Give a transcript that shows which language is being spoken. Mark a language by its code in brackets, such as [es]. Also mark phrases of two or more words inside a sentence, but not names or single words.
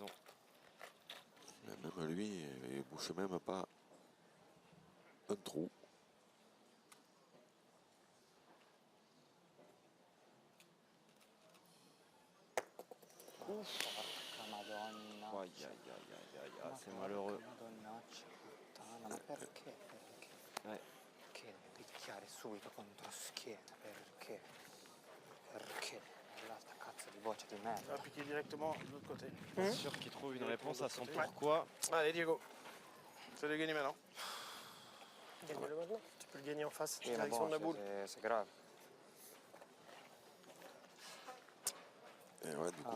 [fr] Mais même lui, il ne bouche même pas un trou. [it] Madonna. [fr] Aïe, aïe, aïe, aïe, aïe, ah, c'est malheureux. [it] Madonnaccia puttana, ma perché? [fr] Ouais. [it] Perché devi picchiare subito contro schiena? Perché? Perché? Là, sta cazzo di boccia di [fr] On va [it] merda. [fr] piquer directement de l'autre côté. Bien sûr qu'il trouve une réponse à son pourquoi. Allez, Diego. C'est de gagner maintenant. Gagne-le maintenant. Tu peux le gagner en face. [it] Sì, ma [fr] Direction de la [it] boh, [fr] boule. c'est grave. Et ouais, du coup,